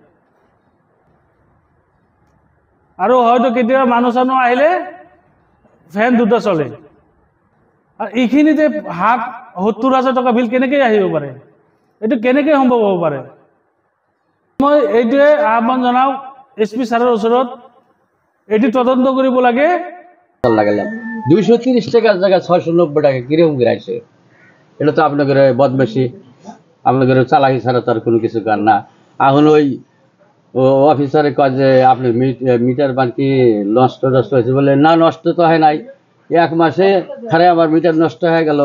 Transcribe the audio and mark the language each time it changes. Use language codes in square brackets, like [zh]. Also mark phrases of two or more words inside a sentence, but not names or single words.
[as] আৰু হয়তো কেতিয়াবা মানুহ চানুহ আহিলে ফেন দুটা চলে। আৰু এইখিনিতে ৭০,০০০ টকা বিল কেনেকৈ আহিব পাৰে? এইটো কেনেকৈ সম্ভৱ হ'ব পাৰে? মই এইটোৱে আহ্বান জনাও SP ছাৰৰ ওচৰত, এটি তদন্ত কৰিব লাগে। [bn] 230 টাকার জায়গায় 690 টাকা কিরকম করে আসে? এটা তো আপনাদের বদমাশি, আপনাদের চালাকি ছাড়া তার কোনো কিছু কার না। এখন ওই অফিসারে কয় যে আপনি মিটার বাকি নষ্ট হয়েছে, বলে না নষ্ট তো হয় নাই, 1 মাসে খারে আমার মিটার নষ্ট হয়ে গেল।